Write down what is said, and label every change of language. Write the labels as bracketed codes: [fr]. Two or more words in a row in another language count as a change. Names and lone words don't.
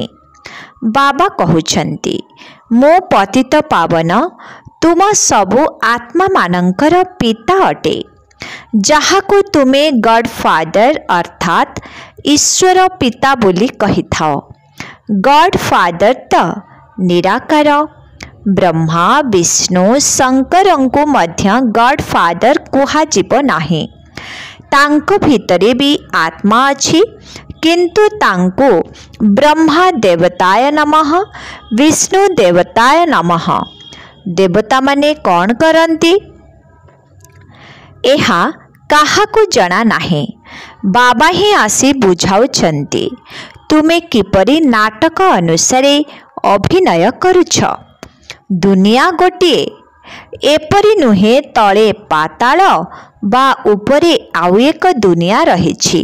[or] ବାବା କହୁଛନ୍ତି ମୋ ପତିତ ପାବନ ତୁମ ସବୁ ଆତ୍ମା ମାନଙ୍କର ପିତା ଅଟେ, ଯାହାକୁ ତୁମେ [en] God father [or] ଅର୍ଥାତ ଈଶ୍ୱର ପିତା ବୋଲି କହି ଥାଅ। [en] God father [or] ତ ନିରାକାର। ବ୍ରହ୍ମା ବିଷ୍ଣୁ ଶଙ୍କରଙ୍କୁ ମଧ୍ୟ [en] God father [or] କୁହା ଯିବ ନାହିଁ। ତାଙ୍କ ଭିତରେ ବି ଆତ୍ମା ଅଛି, କିନ୍ତୁ ତାଙ୍କୁ [sa] ब्रह्मा देवताय नमः, विष्णु देवताय नमः। [or] ଦେବତା ମାନେ କଣ କରନ୍ତି? ଏହା କାହାକୁ ଜଣା ନାହିଁ। ବାବା ହିଁ ଆସି ବୁଝାଉଛନ୍ତି ତୁମେ କିପରି ନାଟକ ଅନୁସାରେ ଅଭିନୟ କରୁଛ। ଦୁନିଆ ଗୋଟିଏ, ଏପରି ନୁହେଁ ତଳେ ପାତାଳ ବା ଉପରେ ଆଉ ଏକ ଦୁନିଆ ରହିଛି।